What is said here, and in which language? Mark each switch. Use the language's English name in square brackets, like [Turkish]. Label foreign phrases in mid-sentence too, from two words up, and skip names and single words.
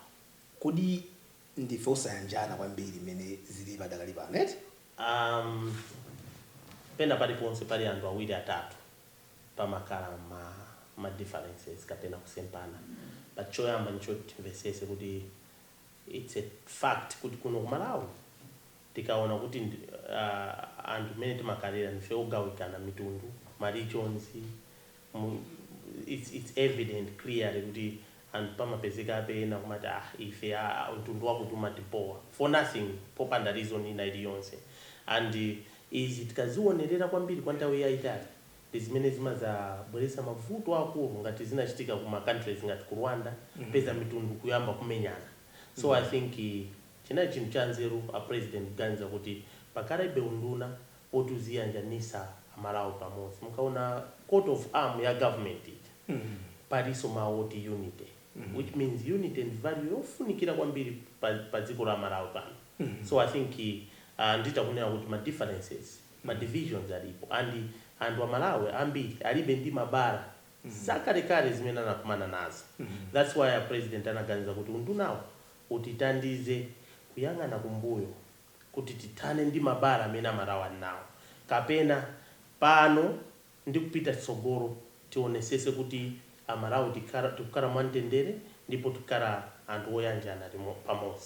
[Nyanja] Kodi ndife osayanjana kwambiri mene zili padakali pano. Pena paliponse pali anthu awiri atatu pamakhala ma differences kapena kusempana. But choyamba nchoti timvesese kuti [English] it's a fact [Nyanja] kuti kuno ku Malawi tikaona kuti anthu mene timakalira ndife ogawikana mitundu, ma regions, [English] it's evident clearly [Nyanja] kuti anthu pamapezeka apena kumati ife mtundu wakuti umatipowa [English] for nothing [Nyanja] popanda reason ina iliyonse. And izi tikazionerera kwambiri kwa nthawi yayitali zimene zimazabweretsa mavuto akulu ngati zinachitika kuma countries ngati ku Rwanda peza mitundu kuyamba kumenyana. [English] So I think [Nyanja] china chinthu chanzeru a president ganza kuti pakalibe unduna otuziyanjanisa Malawi pamodzi. Mukaona [English] coat of arm [Nyanja] ya government paliso maoti [English] unity, which means unity and value [Nyanja] yofunikira kwambiri pa dziko la Malawi pano. [English] So I think [Nyanja] nditakunena kuti ma differences, ma divisions alipo and wa Malawi ambiri alibe ndi mabara zakalekale zimene anakumana nazo. [English] That's why [Nyanja] a president anaganiza kuti undunawo utitandize kuyang'ana kumbuyo kuti titane ndi mabara amene Malawi nawo kapena pano ndi kupita tsogolo tionesese kuti Malawi tikukhala mwamtendere ndipo tikukhala anthu oyanjana pamodzi.